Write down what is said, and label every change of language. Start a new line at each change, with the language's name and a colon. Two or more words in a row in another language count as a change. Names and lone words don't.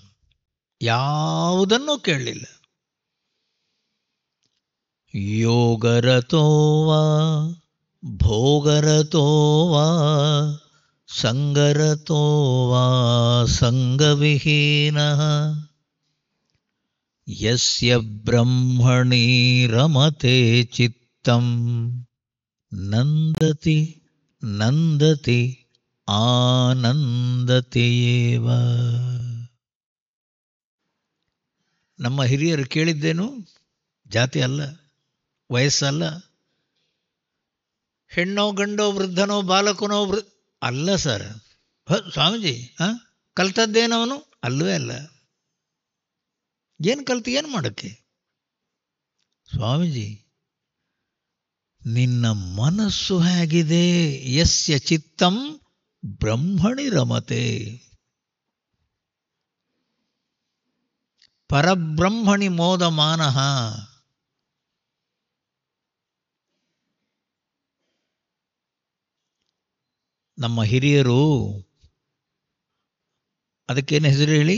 Kannada: ಯಾವುದನ್ನೂ ಕೇಳಲಿಲ್ಲ.
Sanskrit: ಯೋಗರತೋವಾ ಭೋಗರತೋವಾ ಸಂಗರತೋವಾ ಸಂಗವಿಹೀನಃ ಯಸ್ಯ ಬ್ರಹ್ಮಣಿ ರಮತೆ ಚಿತ್ತಂ ನಂದತಿ ನಂದತಿ ಆನಂದತೆಯೇವ.
Kannada: ನಮ್ಮ ಹಿರಿಯರು ಕೇಳಿದ್ದೇನು? ಜಾತಿ ಅಲ್ಲ, ವಯಸ್ಸಲ್ಲ, ಹೆಣ್ಣೋ ಗಂಡೋ ವೃದ್ಧನೋ ಬಾಲಕನೋ ಅಲ್ಲ ಸರ್. ಸ್ವಾಮೀಜಿ ಕಲ್ತದ್ದೇನವನು? ಅಲ್ಲವೇ ಅಲ್ಲ. ಏನು ಕಲ್ತು ಏನು ಮಾಡೋಕ್ಕೆ? ಸ್ವಾಮೀಜಿ, ನಿನ್ನ ಮನಸ್ಸು ಹೇಗಿದೆ?
Sanskrit: ಯಸ್ಯ ಚಿತ್ತಂ ಬ್ರಹ್ಮಣಿ ರಮತೆ. ಪರಬ್ರಹ್ಮಣಿ ಮೋದಮಾನಃ.
Kannada: ನಮ್ಮ ಹಿರಿಯರು ಅದಕ್ಕೇನು ಹೆಸರು ಹೇಳಿ?